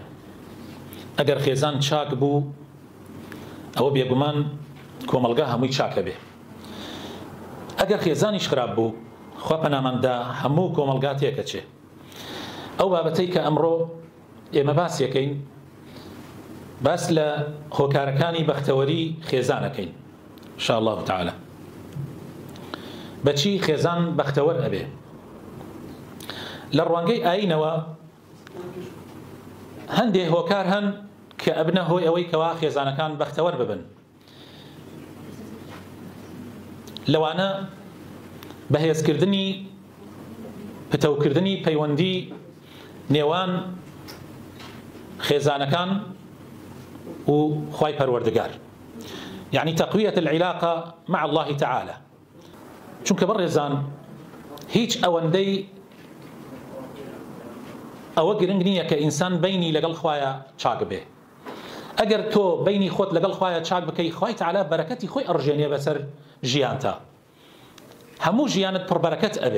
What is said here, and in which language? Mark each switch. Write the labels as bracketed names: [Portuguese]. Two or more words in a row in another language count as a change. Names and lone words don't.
[Central Kurdish] ئەگەر خێزان چاک بوو ئەوە بێگومان کۆمەڵگا هەمووی چاکە بێ. ئەگەر خێزانیش خراپ بوو خوا پەناماندا هەموو کۆمەڵگا تێکەچێ. ئەو بابەتەی کە ئەمڕۆ ئێمە باسیەکەین باس لە هۆکارەکانی بەختەوەری خێزانەکەین [Arabic] ان شاء الله تعالى. [Central Kurdish] بەچی خێزان بەختەوەر ئەبێ؟ لە ڕوانگەی ئاینەوە هەندێ هۆکار هەن کە ئەبنە هۆی ئەوەی کەوا خێزانەکان بەختەوەر ببن. لەوانە بەهێزکردنی پتەوکردنی پەیوەندی نێوان خێزانەکان و خوای پەروەردگار، [Arabic] يعني تقوية العلاقة مع الله تعالى. [Central Kurdish] چونکە بەڕێزان هیچ ئەوەندەی ئەوە گرنگ نییە کە ئینسان بینی لەگەڵ خوایە چاک بێ. ئەگەر تۆ بینی خۆت لەگەڵ خوایە چاک بکەی خوای تعالی بەرەکەتی خۆی ئەڕژێنێ بەسەر ژیانتا، هەموو ژیانت پڕبەرەکەت ئەبێ.